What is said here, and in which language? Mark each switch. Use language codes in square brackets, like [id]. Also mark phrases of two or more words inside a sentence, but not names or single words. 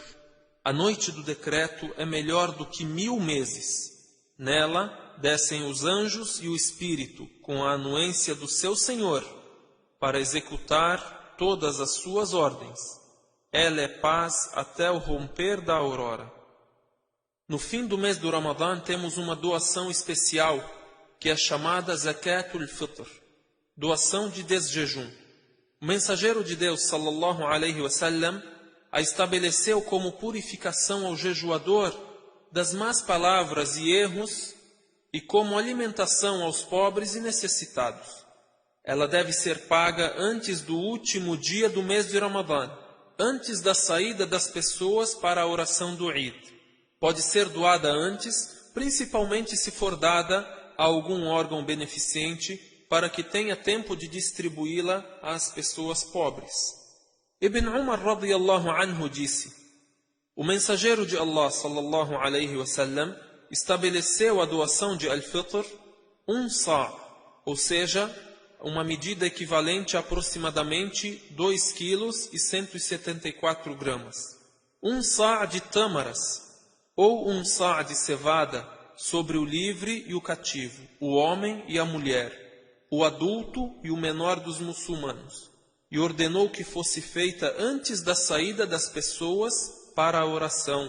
[pt] A noite do decreto é melhor do que 1000 meses. Nela descem os anjos e o Espírito com a anuência do seu Senhor para executar todas as suas ordens. Ela é paz até o romper da aurora. No fim do mês do Ramadã temos uma doação especial, que é chamada [ar] زكاة الفطر, [pt] doação de desjejum. O mensageiro de Deus, [ar] صلى الله عليه وسلم, [pt] a estabeleceu como purificação ao jejuador das más palavras e erros e como alimentação aos pobres e necessitados. Ela deve ser paga antes do último dia do mês de Ramadã, antes da saída das pessoas para a oração do Eid. Pode ser doada antes, principalmente se for dada a algum órgão beneficente, para que tenha tempo de distribuí-la às pessoas pobres. Ibn Umar [ar] رضي الله عنه [pt] disse: o mensageiro de Allah [ar] صلى الله عليه وسلم [pt] estabeleceu a doação de al-fitr sa', ou seja, uma medida equivalente a aproximadamente 2 quilos e 174 gramas. Sa' de tâmaras, ou sa' de cevada, sobre o livre e o cativo, o homem e a mulher, o adulto e o menor dos muçulmanos, e ordenou que fosse feita antes da saída das pessoas para a oração.